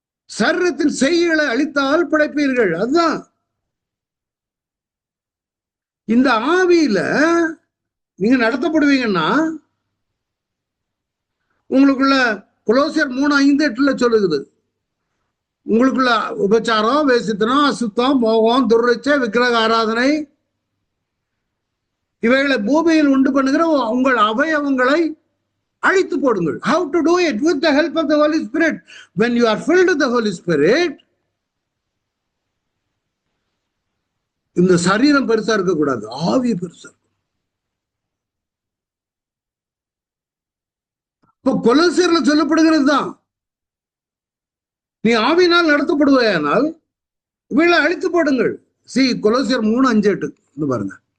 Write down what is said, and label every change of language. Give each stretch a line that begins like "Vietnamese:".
Tamil: சரீரத்தின் செய்களை அழித்தால் பிழைப்பீர்கள். அதுதான் இந்த ஆவியில நீங்க நடத்தப்படுவீங்கன்னா, உங்களுக்குள்ள கொலோசியர் 3:5-8 சொல்லுது, உங்களுக்குள்ள உபச்சாரம், வேசித்தனம், அசுத்தம், மோகம், துர்ச்சை, விக்கிரக ஆராதனை இவைகளை பூமியில் உண்டு பண்ணுகிற உங்கள் அவயவங்களை அழித்து போடுங்கள்.
English: How to do it? With the help of the Holy Spirit. When you are filled with the Holy Spirit,
Tamil: இந்த சரீரம் பெருசா இருக்கக்கூடாது, ஆவி பெருசா. இப்ப கொலோசியர்ல சொல்லப்படுகிறது தான், நீ ஆவியினால் நடத்தப்படுவாயானால் இவைகளை அழித்து போடுங்கள். கொலோசியர் 3:5-8 பாருங்க.